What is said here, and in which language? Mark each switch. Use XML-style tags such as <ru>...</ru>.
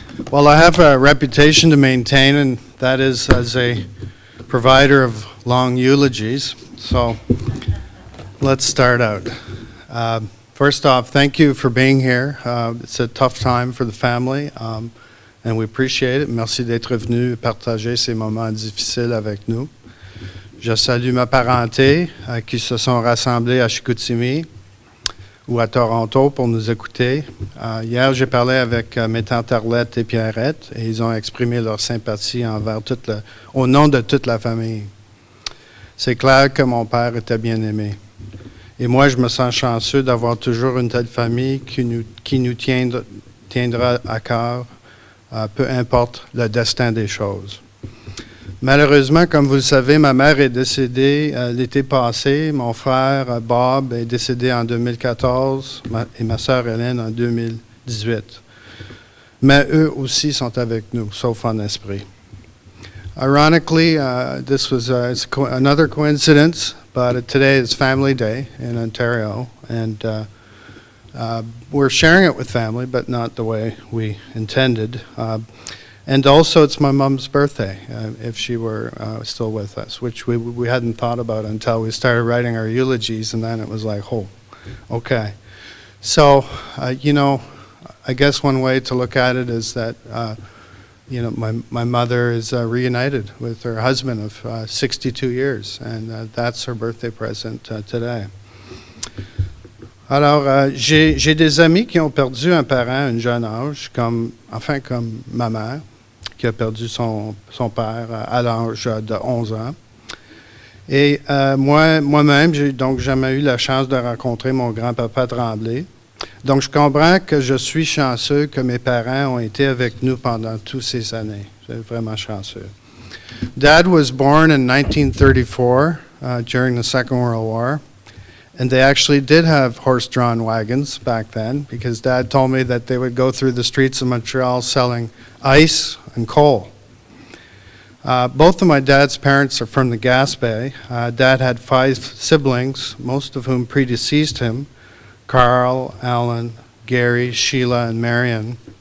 <en>Well, I have a reputation to maintain, and that is as a provider of long eulogies. So Let's start out. First off, thank you for being here. It's a tough time for the family, and we appreciate it.</en> <fr>Merci d'être venu partager ces moments difficiles avec nous. Je salue ma parenté qui se sont rassemblés à Chicoutimi ou à Toronto pour nous écouter. Hier, j'ai parlé avec mes tantes Arlette et Pierrette et ils ont exprimé leur sympathie au nom de toute la famille. C'est clair que mon père était bien aimé. Et moi, je me sens chanceux d'avoir toujours une telle famille qui nous tiendra à cœur, peu importe le destin des choses. Malheureusement, comme vous le savez, ma mère est décédée l'été passé. Mon frère Bob est décédé en 2014 et ma sœur Hélène en 2018. Mais eux aussi sont avec nous, sauf en esprit.</fr> <en>Ironically, this was another coincidence, but today is Family Day in Ontario, and we're sharing it with family, but not the way we intended. And also, it's my mom's birthday, if she were still with us, which we hadn't thought about until we started writing our eulogies, and then it was like, oh, okay. So, I guess one way to look at it is that, my mother is reunited with her husband of 62 years, and that's her birthday present today.</en> <fr>Alors, j'ai des amis qui ont perdu un parent à un jeune âge, comme ma mère, qui a perdu son père à l'âge de 11 ans. Et moi-même, j'ai donc jamais eu la chance de rencontrer mon grand-papa Tremblay. Donc, je comprends que je suis chanceux que mes parents ont été avec nous pendant toutes ces années. Je suis vraiment chanceux.</fr> <en>Dad was born in 1934 during the Second World War. And they actually did have horse-drawn wagons back then because Dad told me that they would go through the streets of Montreal selling ice and coal. Both of my dad's parents are from the Gaspé. Dad had 5 siblings, most of whom predeceased him: Carl, Alan, Gary, Sheila, and Marion.</en>